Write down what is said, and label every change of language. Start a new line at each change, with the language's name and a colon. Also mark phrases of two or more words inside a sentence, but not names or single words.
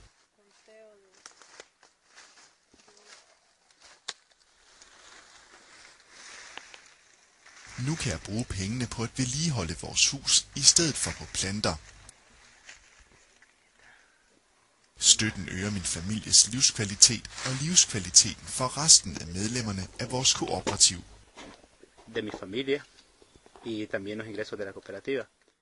Danish: Nu kan jeg bruge pengene på at vedligeholde vores hus i stedet for på planter. Støtten øger min families livskvalitet og livskvaliteten for resten af medlemmerne af vores kooperativ.
Spanish: De mi familia y también los ingresos de la cooperativa.